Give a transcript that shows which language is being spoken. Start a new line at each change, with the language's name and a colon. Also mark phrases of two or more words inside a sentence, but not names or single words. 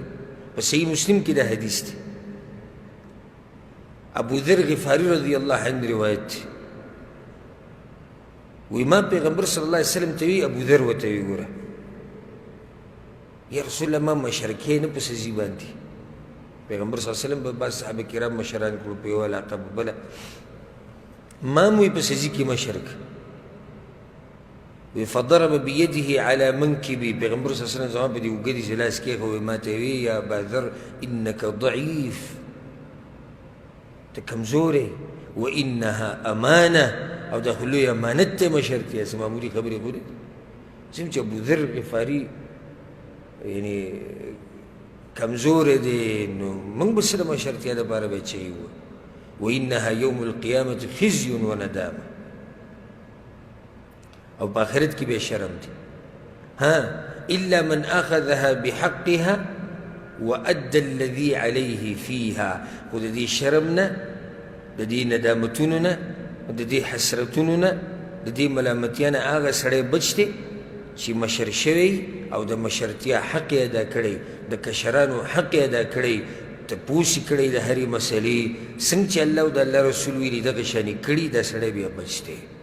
Pashto: په صحیح مسلم کې دا حدیث دی. ابو ذر غفاری
Arabic: رضی الله عنه
Pashto: روایت دی، وی ما پیغمبر
Arabic: صلی الله علیه وسلم
Pashto: ته وی، ابو ذر ورته وی ګوره
Arabic: یا رسول الله
Pashto: ما مشرکې نه په سزي باندې. پیغمبر
Arabic: صلی الله علیه وسلم
Pashto: به بعض صحابه کرام مشران کړو په یوه علاقه په بله، ما مو یې په سزي کې مشرک.
Arabic: وی فضرب بيده على منكبي،
Pashto: پیغمبر
Arabic: صلی الله علیه وسلم
Pashto: زما په دې اوږدې چې لاس کېښود، ما ته وی
Arabic: یا ابا ذر انک ضعیف،
Pashto: ته کمزوری،
Arabic: وانها امانه،
Pashto: او دا خو لوی امانت دی مشرتیا، څه معمولي خبرې خو نه دي. څنګه چې ابو ذر غفاري یعنی کمزوری دی، نو موږ به څه د مشرتیا دپاره به چی وو.
Arabic: وانها یوم القیامة خزي وندامه،
Pashto: او په آخرت کې به شرم دی.
Arabic: الا من اخذها بحقها وادى الذي عليه فيها،
Pashto: خو د دې شرم نه، د دې ندامتونو نه، د دې حسرتونو نه، د دې ملامتیا نه هغه سړی بچ دی چې مشر شوی او د مشرتیا حق یې ادا کړی، د کشرانو حق یې ادا کړی، تپوس یې کړی د هرې مسلې، څنګه چې الله او د الله رسول ویلي دغه شانې کړي، دا سړی بیا بچ دی.